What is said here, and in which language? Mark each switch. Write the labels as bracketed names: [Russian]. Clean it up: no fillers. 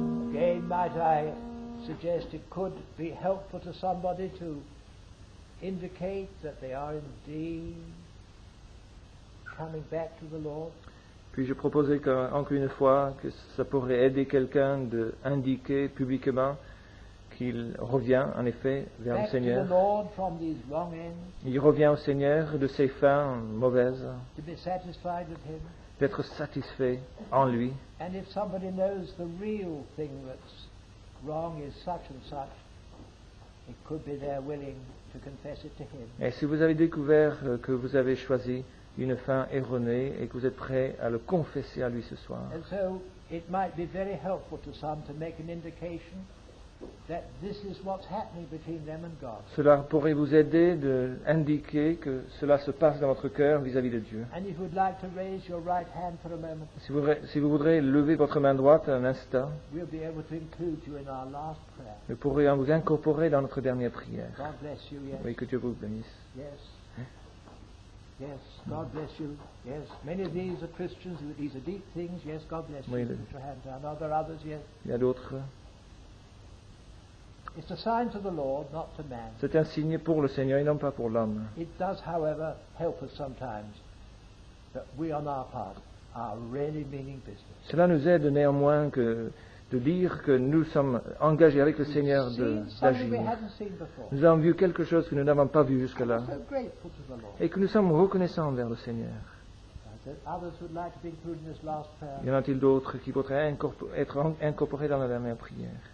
[English] Again, might I suggest it could be helpful to somebody to indicate that they are indeed coming back to the Lord? [French] Puis je proposais encore une fois que ça pourrait aider quelqu'un d'indiquer publiquement qu'il revient en effet vers le [English] Back to the [French] Seigneur. [English] Lord from these wrong ends, [French] Il revient au Seigneur de ses fins mauvaises, [English] to be satisfied with Him. [French] d'être satisfait en lui. [English] And if somebody knows the real thing that's wrong is such and such, it could be they're willing to confess it to Him. [French] Et si vous avez découvert que vous avez choisi une fin erronée et que vous êtes prêt à le confesser à lui ce soir, [English] And so it might be very helpful to some to make an indication that this is what's happening between them and God. [French] cela pourrait vous aider d'indiquer que cela se passe dans votre cœur vis-à-vis de Dieu. [English] And if you would like to raise your right hand for a moment, [French] Si vous voudrez lever votre main droite un instant, [English] we'll be able to include you in our last prayer. [French] nous pourrions vous incorporer dans notre dernière prière. [English] God bless you, yes. [French] Oui, que Dieu vous bénisse. [English] Yes. Yes, God bless you. Yes, many of these are Christians. These are deep things. Yes, God bless you. [French] Oui, [English] Put your hand down. Are there others? Yes. [French] Il y a d'autres. [English] It's a sign to the Lord, not to man. [French] C'est un signe pour le Seigneur et non pas pour l'homme. [English] It does, however, help us sometimes that we on our part are really meaning business. [French] Cela nous aide néanmoins de dire que nous sommes engagés avec le Seigneur [English] Seen something we [French] d'agir. [English] hadn't seen before. [French] Nous avons vu quelque chose que nous n'avons pas vu jusque-là [English] So grateful to the Lord. [French] et que nous sommes reconnaissants envers le Seigneur. [English] Others would like to be included in this last prayer. [French] Y en a-t-il d'autres qui voudraient être incorporés dans la dernière prière?